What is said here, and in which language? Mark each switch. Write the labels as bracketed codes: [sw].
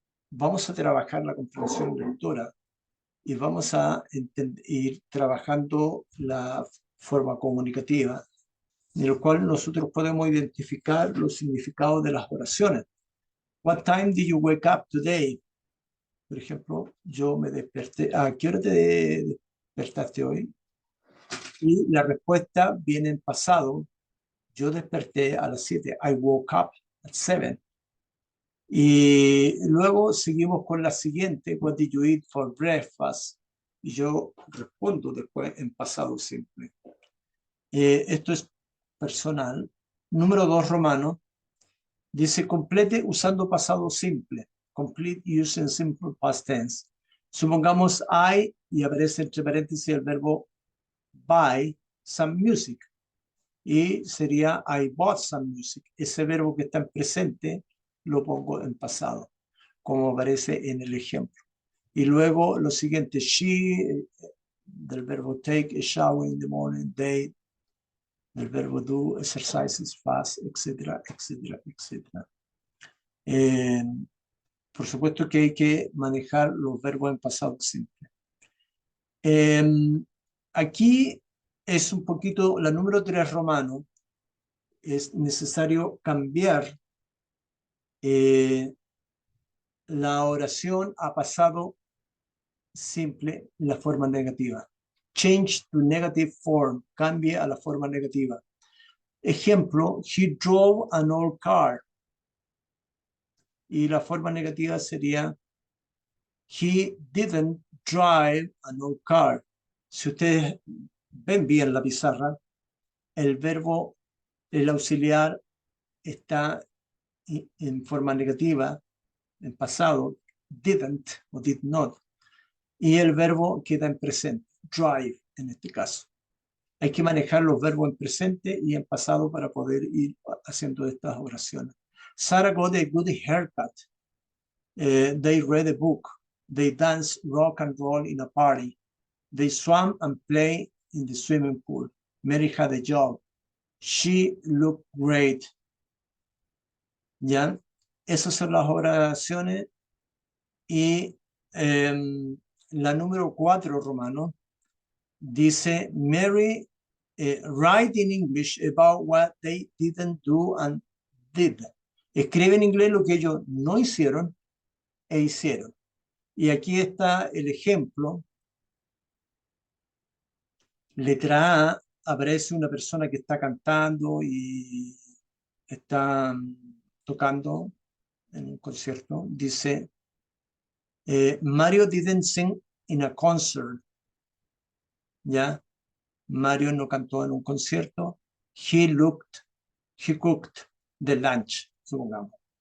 [es] Vamos a trabajar la comprensión lectora y vamos a ir trabajando la forma comunicativa, en el cual nosotros podemos identificar los significados de las oraciones. [en] What time did you wake up today? [es] Por ejemplo, yo me desperté. ¿A qué hora te despertaste hoy? Y la respuesta viene en pasado. Yo desperté a las 7. [en] I woke up at 7. [es] Y luego seguimos con la siguiente. [en] What did you eat for breakfast? [es] Y yo respondo después en pasado simple. Esto es personal. Número 2, romano. Dice complete usando pasado simple. [en] Complete using simple past tense. [es] Supongamos I y aparece entre paréntesis el verbo [en] buy some music. [es] Y sería [en] I bought some music. [es] Ese verbo que está en presente lo pongo en pasado, como aparece en el ejemplo. Y luego lo siguiente, she, del verbo [en] take a shower in the morning, [es] they, del verbo [en] do exercises, fast, [es] etcétera, etcétera, etcétera. Por supuesto que hay que manejar los verbos en pasado simple. Aquí es un poquito, la número 3 romano, es necesario cambiar la oración a pasado simple en la forma negativa. [en] Change to negative form, [es] cambie a la forma negativa. Ejemplo, [en] he drove an old car. [es] Y la forma negativa sería [en] he didn't drive an old car. [es] Si ustedes ven bien la pizarra, el verbo, el auxiliar está en forma negativa, en pasado, [en] didn't [es] o [en] did not, [es] y el verbo queda en presente, drive en este caso. Hay que manejar los verbos en presente y en pasado para poder ir haciendo estas oraciones. [en] Sarah got a good haircut. They read a book. They danced rock and roll in a party. They swam and played in the swimming pool. Mary had a job. She looked great. [es] ¿Ya? Esas son las oraciones. Y la número 4, romano, dice, [en] Mary write in English about what they didn't do and did. [es] Escribe en inglés lo que ellos no hicieron e hicieron. Y aquí está el ejemplo. Letra A, aparece una persona que está cantando y está tocando en un concierto. Dice, [en] Mario didn't sing in a concert. [es] ¿Ya? Mario no cantó en un concierto. [en] He cooked the lunch, [es] supongamos.